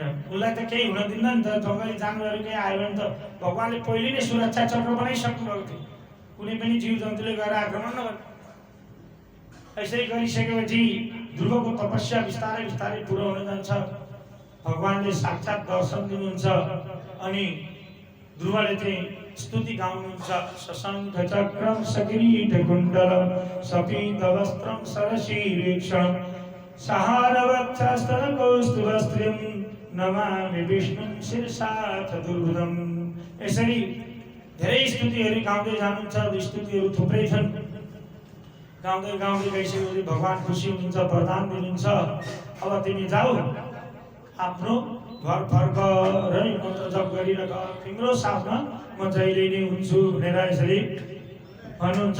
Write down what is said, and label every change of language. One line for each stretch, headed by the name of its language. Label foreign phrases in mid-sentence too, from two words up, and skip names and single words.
Nepali: उसलाई त केही हुन दिन्न नि त, जङ्गली जानवरहरू केही आयो भने त भगवानले पहिले नै सुरक्षा चक्र बनाइसक्नु भएको थियो, कुनै पनि जीव जन्तुले गएर आक्रमण नगर्ने। यसरी गरिसकेपछि ध्रुवको तपस्या बिस्तारै पुरा हुन जान्छ। भगवानले साक्षात् दर्शन दिनुहुन्छ। अनि ध्रुवले चाहिँ स्तुति गाउनुहुन्छ,
Sanskrit: सशङ्ख चक्रम सकिरीट कुण्डलम सपीत वस्त्रम सरशीर्षम सहारवक्षस्थल कौस्तुभस्त्रिं नमामि विष्णुं शिरसा चतुर्भुजम्।
Nepali: यसरी धेरै स्तुतिहरू गाउँदै जानुहुन्छ। स्तुतिहरू थुप्रै छन्। गाउँदै गइसकेपछि भगवान खुसी हुनुहुन्छ, वरदान दिनुहुन्छ, अब तिमी जाऊ, आफ्नो घर फर्क र मन्त्र जप गरिरह, तिम्रो साथमा म जहिले नै हुन्छु भनेर यसरी भन्नुहुन्छ।